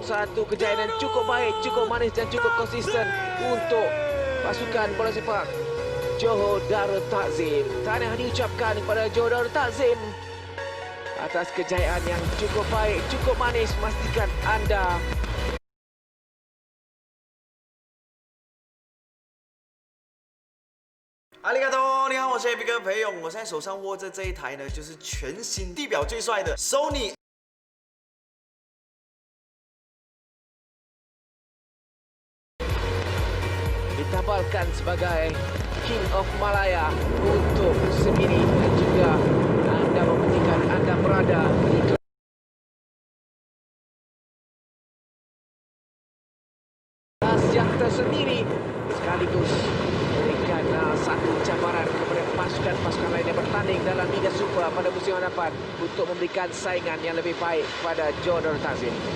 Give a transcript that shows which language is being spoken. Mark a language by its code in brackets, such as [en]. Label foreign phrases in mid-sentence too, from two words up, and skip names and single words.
[ms] Satu kejayaan yang cukup baik, cukup manis dan cukup konsisten untuk pasukan bola sepak Johor Darul Takzim. Tahniah diucapkan kepada Johor Darul Takzim atas kejayaan yang cukup baik, cukup manis. Pastikan anda [zh] Arigato， 你好，我是 AB 哥裴勇，我现在手上握着这一台呢，就是全新地表最帅的 Sony [ms] ditabalkan sebagai [en] King of Malaya [ms] untuk musim ini, dan juga anda mementingkan anda berada di kelas yang tersendiri, sekaligus memberikan satu cabaran kepada pasukan-pasukan lain yang bertanding dalam Liga Super pada musim hadapan untuk memberikan saingan yang lebih baik kepada Johor Darul Takzim.